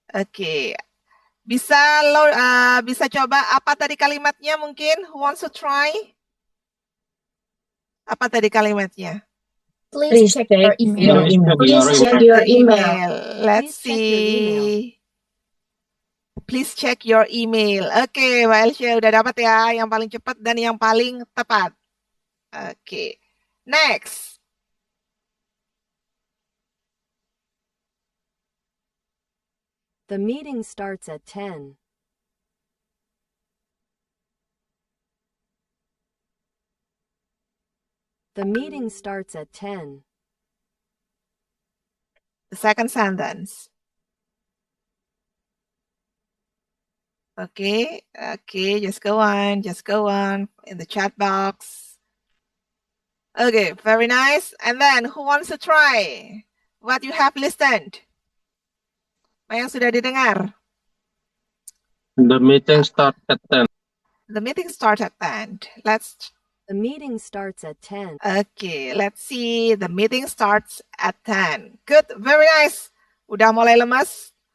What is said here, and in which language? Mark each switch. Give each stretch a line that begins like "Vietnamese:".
Indonesian: Okay. Bisa coba apa tadi kalimatnya mungkin?
English: Who wants to try?
Indonesian: Apa tadi kalimatnya?
English: Please check your email. Please check your email. Let's Please check your email. see. Please check your email.
Indonesian: Oke, Mbak Elsia udah dapat ya yang paling cepat dan yang paling tepat.
English: Oke. Next. The meeting starts at 10. The meeting starts at 10. The second sentence. Okay, just go on in the chat box. Okay, very nice. And then who wants to try what you have listened?
Indonesian: Apa yang sudah didengar?
English: The meeting starts at 10. The meeting starts at 10. The meeting starts at 10. Okay, let's see. The meeting starts at 10. Good, very nice.
Indonesian: Udah mulai lemas.